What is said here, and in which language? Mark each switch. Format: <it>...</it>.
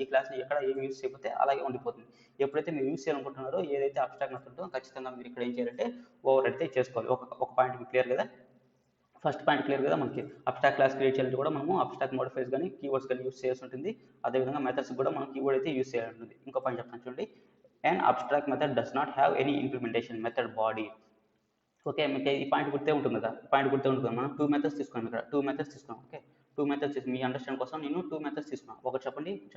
<te>ఈ క్లాస్ని ఎక్కడ ఏం యూస్ చేయకపోతే అలాగే ఉండిపోతుంది. ఎప్పుడైతే మీరు యూస్ చేయాలనుకుంటున్నారో ఏదైతే అబ్స్ట్రాక్ట్ మెథడ్ ఉంటుందో ఖచ్చితంగా మీరు ఇక్కడ ఏం చేయాలంటే ఓవర్ అయితే చేసుకోవాలి. ఒక పాయింట్ మీకు క్లియర్ కదా, ఫస్ట్ పాయింట్ క్లియర్ కదా. మనకి అబ్స్ట్రాక్ట్ క్లాస్ క్రియేట్ చేయాలంటే కూడా మనము అబ్స్ట్రాక్ట్ మోడిఫైర్స్ కానీ కీవర్డ్స్ కానీ యూస్ చేయాల్సి ఉంటుంది. అదేవిధంగా మెథడ్స్ కూడా మనం కీవర్డ్ అయితే యూస్ చేయాలి ఉంటుంది. ఇంకో పాయింట్ చెప్తాను చూడండి,</te> <en>an abstract method does not have any implementation method body.</en> <te>Okay, మీకు ఈ పాయింట్ గుర్తే ఉంటుంది కదా, మనం టూ మెథడ్స్ తీసుకున్నాం. ఇక్కడ టూ మెథడ్స్ తీసుకున్నాం. Okay, two methods మీ understand కోసం నేను టూ మెథడ్స్ తీసుకున్నాను. ఒకటి చెప్పండి.</te>